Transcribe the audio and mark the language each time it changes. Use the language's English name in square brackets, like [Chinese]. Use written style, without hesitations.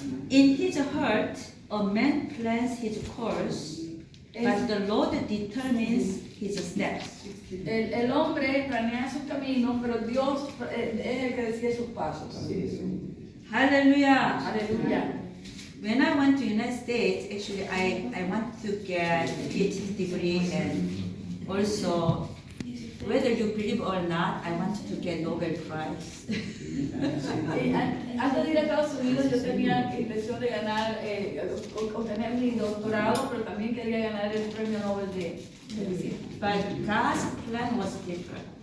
[English] In his heart, a man plans his course, but the Lord determines his steps. [Spanish] El hombre planea su camino, pero Dios es el que decide sus pasos. [English] Hallelujah. [Spanish] Aleluya. [English] When I went to United States, actually I want to get a PhD degree, and also, whether you believe or not, I wanted to get Nobel Prize. [Spanish] Y antes de ir a Estados Unidos yo tenía intención de ganar, obtener mi doctorado, pero también quería ganar el premio Nobel de Medicina. [English] But God's plan was different.